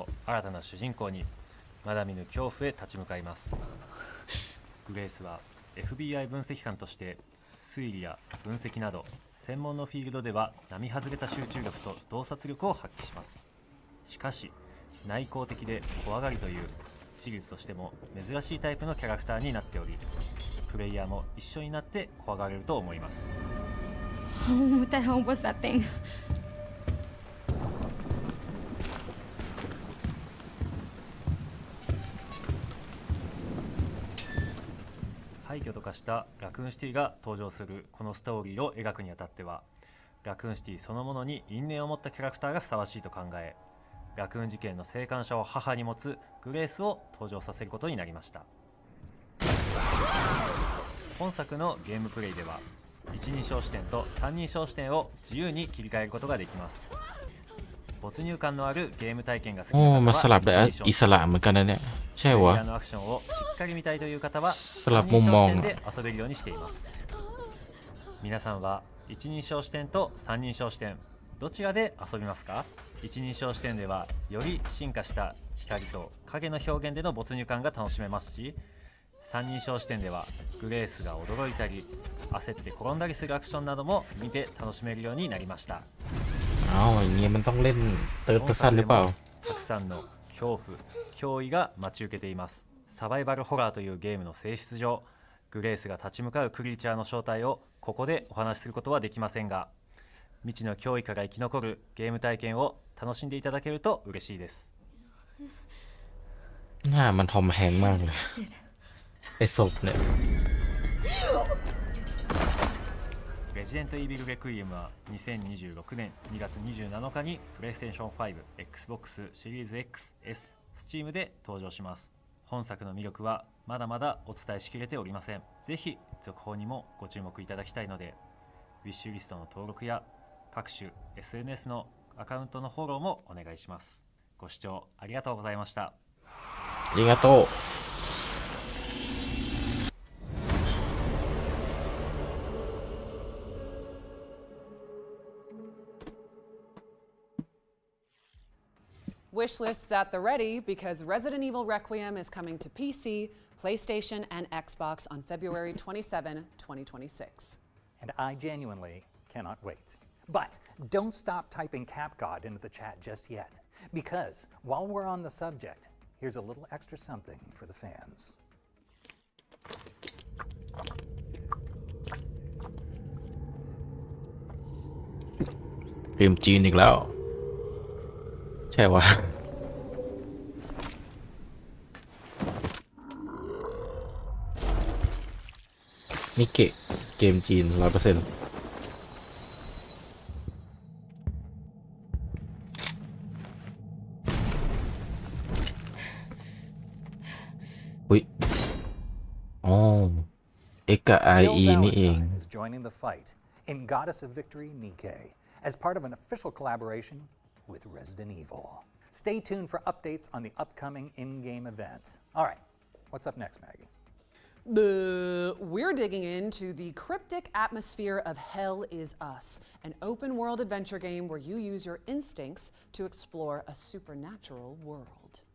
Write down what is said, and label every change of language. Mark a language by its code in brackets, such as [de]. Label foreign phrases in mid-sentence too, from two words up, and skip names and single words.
[ja] を新たな主人公にまだ見ぬ恐怖へ立ち向かいますグレースは FBI 分析官として推理や分析など専門のフィールドでは並外れた集中力と洞察力を発揮しますしかし内向的で怖がりというシリーズとしても珍しいタイプのキャラクターになっておりプレイヤーも一緒になって怖がれると思います [en] What the hell was that thing? [ja] 廃墟と化したラクーンシティが登場するこのストーリーを描くにあたってはラクーンシティそのものに因縁を持ったキャラクターがふさわしいと考えラクーン事件の生還者を母に持つグレースを登場させることになりました本作のゲームプレイでは一人称視点と三人称視点を自由に切り替えることができます没入感のあるゲーム体験が好きな方は [th] มันสลับได้อิสระเหมือนกันนะเนี่ยใช่วะ [ja] のアクションをしっかり見たいという方は [th] สลับมุมมอง [ja] 三人称視点で遊べるようにしています皆さんは一人称視点と三人称視点どちらで遊びますか一人称視点ではより進化した光と影の表現での没入感が楽しめますし三人称視点ではグレースが驚いたり焦って転んだりするアクションなども見て楽しめるようになりました [th] อย่างงี้มันต้องเล่น [en] third person [th] หรือเปล่า [ja] たくさんの恐怖脅威が待ち受けていますサバイバルホラーというゲームの性質上グレースが立ち向かうクリーチャーの正体をここでお話しすることはできませんが未知の脅威から生き残るゲーム体験を楽しんでいただけると嬉しいです [th] หน้ามันทอมแฮงค์มากเลยไอ้ศพเนี่ย [ja] レジデントイービルレクイエムは2026年2月27日にプレイステーション5、Xbox シリーズ X、S、Steam で登場します本作の魅力はまだまだお伝えしきれておりませんぜひ続報にもご注目いただきたいのでウィッシュリストの登録や各種 SNS のアカウントのフォローもお願いしますご視聴ありがとうございましたありがとう [en] Wish lists at the ready because Resident Evil Requiem is coming to PC, PlayStation, and Xbox on February 27, 2026. And I genuinely cannot wait. But don't stop typing CapGod into the chat just yet, because while we're on the subject, here's a little extra something for the fans. [th] เกมจีนอีกแล้วใช่วะ นี่เกมจีน 100% อุ๊ยอ๋อ X กับ RE นี่เอง [en] is joining the fight in Goddess of Victory Nikkei as part of an official collaboration with Resident Evil. Stay tuned for updates on the upcoming in-game events. All right, what's up next, Maggie? We're digging into the cryptic atmosphere of Hell Is Us, an open-world adventure game where you use your instincts to explore a supernatural world.